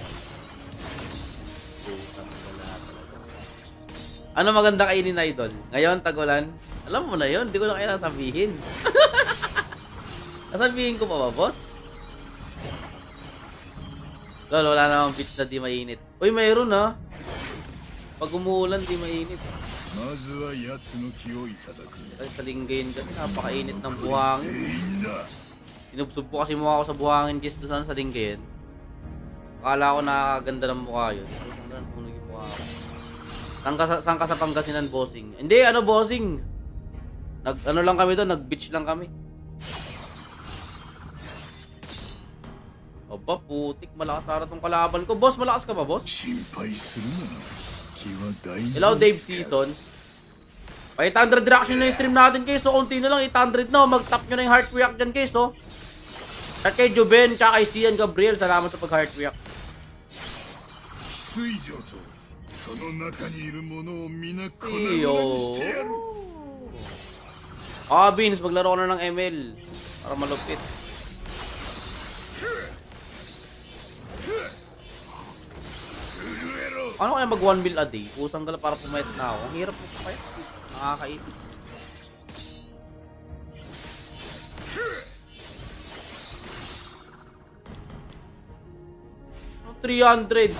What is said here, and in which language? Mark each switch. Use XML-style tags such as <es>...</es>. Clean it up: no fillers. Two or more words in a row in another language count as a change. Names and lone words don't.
<tl>Ano maganda kainin, idol? Ngayon, tagulan? Alam mo na yun, hindi ko na kailangan sabihin. Sasabihin ko pa ba, boss? Lol, wala namang beach na di mainit. Uy, mayroon ha. Pag umuulan, di mainit.</tl> <ja>まずは奴の気をいただく</ja> <tl>Ay, sa linggayin kasi napakainit ng buhangin.</tl> <ja>全員だ</ja> <tl>Sinubsob po kasi mukha ko sa buhangin guys doon sa linggayin. Akala ko nakakaganda ng mukha yun. Ang ganda ng puno yung mukha ko. Saan ka sa Pangasinan, bossing? Hindi, ano bossing? Ano lang kami doon, nag-beach lang kami. Aba, putik, malakas ara tong kalaban ko. Boss, malakas ka ba, boss?</tl> <ja>心配するな気は大丈</ja> <en>Hello,</en> <ja>夫</ja> <en>Dave</en> <ja>ですか</ja> <en>Season.</en> <tl>Pa 800 reaction na yung stream natin, guys. So, konti na lang, 800 na. Mag-tap nyo na yung</tl> <en>heart react</en> <tl>dyan, guys, oh. At kay Joben, tsaka kay Cian Gabriel, salamat sa pag-</tl> <en>heart react.</en> <ja>翡翠城とその中にいるものを皆粉々</ja> <tl>Iyo.</tl> <ja>にしてやる</ja> <tl>Vince, maglaro ko na ng ML. Para malupit. Ano kaya mag 1 mil</tl> <en>a day?</en> <tl>Pusang gala para pumayat na ako. Ang hirap mo pumayat. Nakakaisip. Oh, 300.</tl>